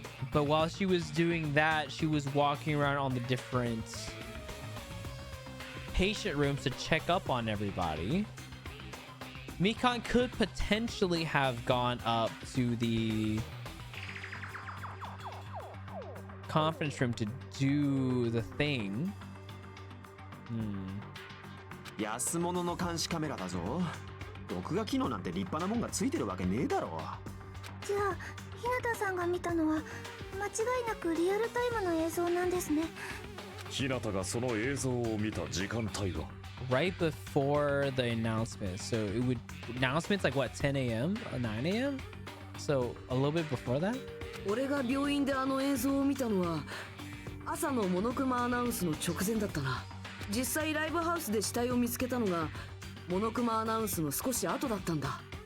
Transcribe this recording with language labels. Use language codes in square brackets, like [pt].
[en] But while she was doing that, she was walking around on the different patient rooms to check up on everybody. Mikan could potentially have gone up to the conference room to do the thing. [ja] 安物の監視カメラだぞ。録画機能なんて立派なもんがついてるわけねえだろ。じゃあ日向さんが見たのは間違いなくリアルタイムの映像なんですね。日向がその映像を見た時間帯は [en] Right before the announcement. So it would announcements like what, 10 a.m. or 9 a.m. So a little bit before that. [ja] 俺が病院であの映像を見たのは朝のモノクマアナウンスの直前だったな。実際ライブハウスで死体を見つけたのがモノクマアナウンスの少し後だったんだ。